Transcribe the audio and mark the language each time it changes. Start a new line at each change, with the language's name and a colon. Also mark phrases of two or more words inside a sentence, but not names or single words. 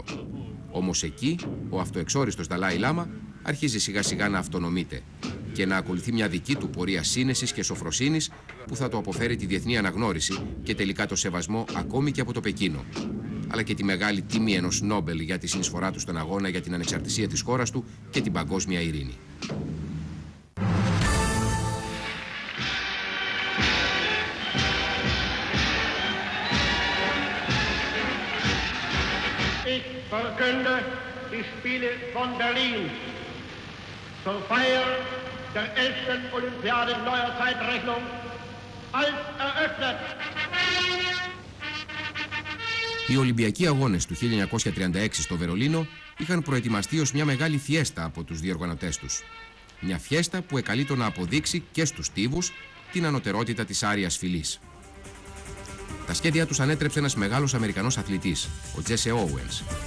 Greek: Όμως εκεί, ο αυτοεξόριστος Δαλάι Λάμα αρχίζει σιγά σιγά να αυτονομείται και να ακολουθεί μια δική του πορεία σύνεσης και σοφροσύνης που θα του αποφέρει τη διεθνή αναγνώριση και τελικά το σεβασμό ακόμη και από το Πεκίνο, αλλά και τη μεγάλη τιμή ενός Νόμπελ για τη συνεισφορά του στον αγώνα για την ανεξαρτησία της χώρας του και την παγκόσμια ειρήνη.
German: Verkünde die Spiele von Berlin zur Feier der 11. Olympiade neuer Zeitrechnung als eröffnet.
Greek: Οι Ολυμπιακοί Αγώνες του 1936 στο Βερολίνο είχαν προετοιμαστεί ως μια μεγάλη φιέστα από τους διοργανωτές τους. Μια φιέστα που εκαλείτο να αποδείξει και στους τύβους την ανωτερότητα της άρειας φυλής. Τα σχέδια τους ανέτρεψε ένας μεγάλος Αμερικανός αθλητής, ο Τζέσσε Όουενς.